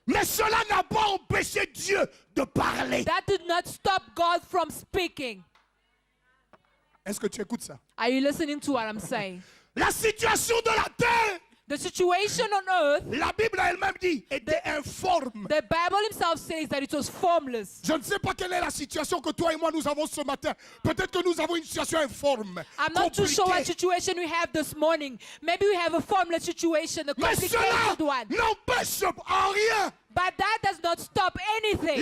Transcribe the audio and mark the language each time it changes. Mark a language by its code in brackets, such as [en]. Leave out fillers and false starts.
[fr] mais cela n'a pas empêché Dieu de parler. [en] That did not stop God from speaking. [fr] Est-ce que tu écoutes ça? [en] Are you listening to what I'm saying? [fr] La situation de la terre [en] The situation on earth, [fr] la Bible elle-même dit, était informe. [en] the Bible himself says that it was formless. [fr] Je ne sais pas quelle est la situation que toi et moi nous avons ce matin. Peut-être que nous avons une situation informe. [en] I'm not too sure what [fr] compliquée. [en] situation we have this morning. Maybe we have a formless situation, a [fr] Mais cela [en] complicated one. [fr] n'empêche en rien [en] But that does not stop anything.